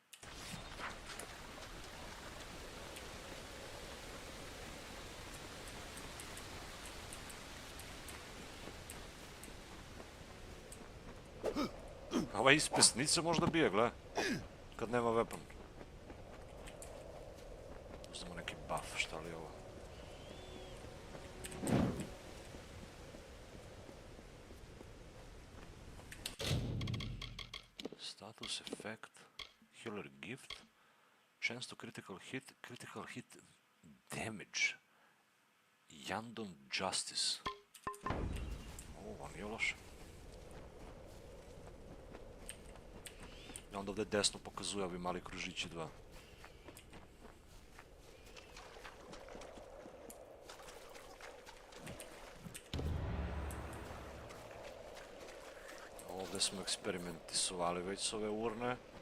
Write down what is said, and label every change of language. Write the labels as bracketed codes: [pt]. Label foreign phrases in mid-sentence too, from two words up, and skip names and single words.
[bs] Ova iz pesnice možda bije, gle. Kad nema weapon. Uzmemo neki buff, šta li je ovo? [en] Status effect, healer gift, chance to critical hit damage. [bs] Yandon Justice. Ovo nije loše. I onda ovdje desno pokazuje ovi mali kružići 2. Ovdje smo eksperimentisovali već s ove urne.